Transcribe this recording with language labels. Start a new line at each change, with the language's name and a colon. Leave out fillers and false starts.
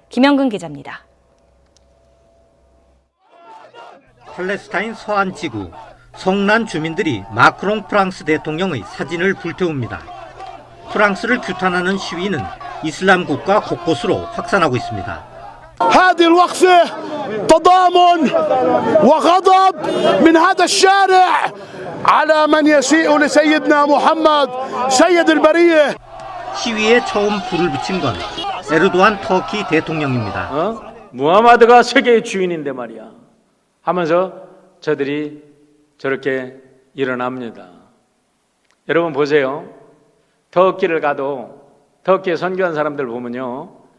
Korean: 김영근 기자입니다. 팔레스타인 서안 지구 성난 주민들이 마크롱 프랑스 대통령의 사진을 불태웁니다. 프랑스를 규탄하는 시위는 이슬람 국가 곳곳으로 확산하고 있습니다.
Arabic: هذه الوقفة تضامن وغضب من هذا الشارع على من يسيء لسيدنا محمد سيد البرية.
Korean: 시위에 처음 불을 붙인 건 에르도안 터키 대통령입니다. 무하마드가 세계의 주인인데 말이야 하면서 저들이 저렇게 일어납니다. 여러분 보세요. 터키를 가도 터키에 선교한 사람들 보면요.